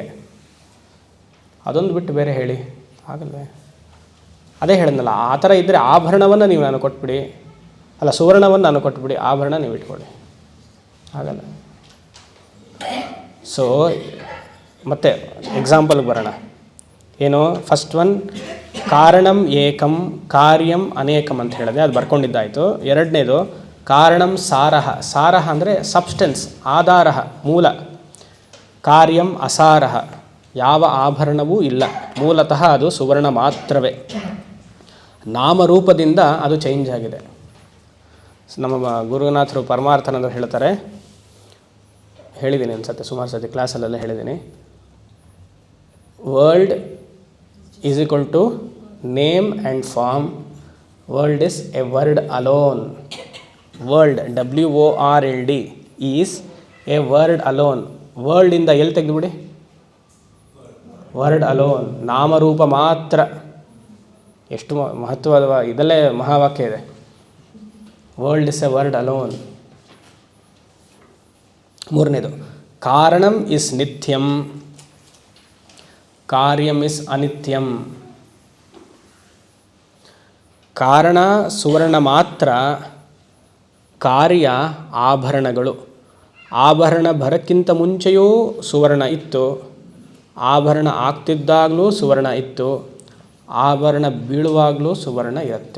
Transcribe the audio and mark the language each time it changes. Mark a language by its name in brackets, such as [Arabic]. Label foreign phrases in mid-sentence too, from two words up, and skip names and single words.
[Kannada] ಅದೊಂದು ಬಿಟ್ಟು ಬೇರೆ ಹೇಳಿ ಆಗಲ್ವೇ? ಅದೇ ಹೇಳಿದ್ನಲ್ಲ, ಆ ಥರ ಇದ್ದರೆ ಆಭರಣವನ್ನು ನೀವು ನಾನು ಕೊಟ್ಬಿಡಿ, ಅಲ್ಲ ಸುವರ್ಣವನ್ನು ನಾನು ಕೊಟ್ಬಿಡಿ, ಆಭರಣ ನೀವು ಇಟ್ಕೊಳ್ಳಿ, ಆಗಲ್ಲ. ಸೊ ಮತ್ತೆ ಎಕ್ಸಾಂಪಲ್ಗೆ ಬರೋಣ. ಏನು? [English] first one [Sanskrit] ಕಾರಣಂ ಏಕಂ ಕಾರ್ಯಂ ಅನೇಕಂ [Kannada] ಅಂತ ಹೇಳಿದೆ, ಅದು ಬರ್ಕೊಂಡಿದ್ದಾಯಿತು. ಎರಡನೇದು [Sanskrit] ಕಾರಣಂ ಸಾರಹ. [Kannada] ಸಾರಹ ಅಂದರೆ ಸಬ್ಸ್ಟೆನ್ಸ್, ಆಧಾರ, ಮೂಲ. [Sanskrit] ಕಾರ್ಯಂ ಅಸಾರಹ, [Kannada] ಯಾವ ಆಭರಣವೂ ಇಲ್ಲ, ಮೂಲತಃ ಅದು ಸುವರ್ಣ ಮಾತ್ರವೇ. ನಾಮರೂಪದಿಂದ ಅದು ಚೇಂಜ್ ಆಗಿದೆ. ನಮ್ಮ ಗುರುನಾಥರು ಪರಮಾರ್ಥನಂದರು ಹೇಳ್ತಾರೆ, ಹೇಳಿದ್ದೀನಿ ಅನ್ಸುತ್ತೆ, ಸುಮಾರು ಸತಿ ಕ್ಲಾಸಲ್ಲೆಲ್ಲ ಹೇಳಿದ್ದೀನಿ. [English] world is equal to name and form. world is a word alone. world WORLD is a word alone. [Kannada] ವರ್ಲ್ಡಿಂದ ಎಲ್ಲಿ ತೆಗೆದುಬಿಡಿ, [English] word alone, [Kannada] ನಾಮರೂಪ ಮಾತ್ರ. ಎಷ್ಟು ಮಹತ್ವದ ಇದಲ್ಲೇ ಮಹಾವಾಕ್ಯ ಇದೆ. [English] world is a word alone. [Kannada] ಮೂರನೇದು, [Sanskrit] ಕಾರಣಂ ಇಸ್ ನಿತ್ಯಂ, ಕಾರ್ಯಂ ಇಸ್ ಅನಿತ್ಯಂ. [Kannada] ಕಾರಣ ಸುವರ್ಣ ಮಾತ್ರ, ಕಾರ್ಯ ಆಭರಣಗಳು. ಆಭರಣ ಬರೋಕ್ಕಿಂತ ಮುಂಚೆಯೂ ಸುವರ್ಣ ಇತ್ತು, ಆಭರಣ ಆಗ್ತಿದ್ದಾಗಲೂ ಸುವರ್ಣ ಇತ್ತು, ಆಭರಣ ಬೀಳುವಾಗಲೂ ಸುವರ್ಣ ಇರುತ್ತೆ.